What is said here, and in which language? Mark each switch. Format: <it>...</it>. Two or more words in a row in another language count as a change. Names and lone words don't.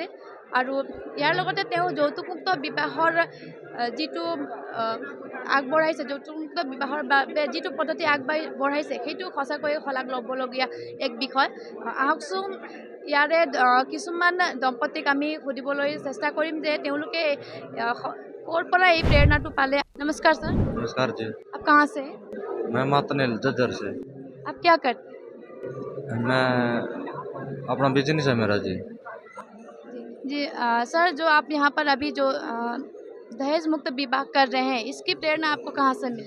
<as>আৰু ইয়াৰ লগতে তেওঁ যৌতুকমুক্ত বিবাহৰ যিটো আগবঢ়াইছে, যৌতুকমুক্ত বিবাহৰ বাবে যিটো পদ্ধতি আগবঢ়াইছে সেইটো সঁচাকৈয়ে শলাগ ল'বলগীয়া এক বিষয়। আহকচোন ইয়াৰে কিছুমান দম্পতীক আমি সুধিবলৈ চেষ্টা কৰিম যে তেওঁলোকে ক'ৰ পৰা এই প্ৰেৰণাটো পালে।</as> <hi>नमस्कार सर। नमस्कार जी। आप कहाँ से? मैं मातनेल जज्जर से। आप क्या करते? मैं अपना बिजनेस है मेरा जी। जी सर, जो आप यहाँ पर अभी जो दहेज मुक्त विवाह कर रहे हैं, इसकी प्रेरणा आपको कहाँ से मिली?</hi>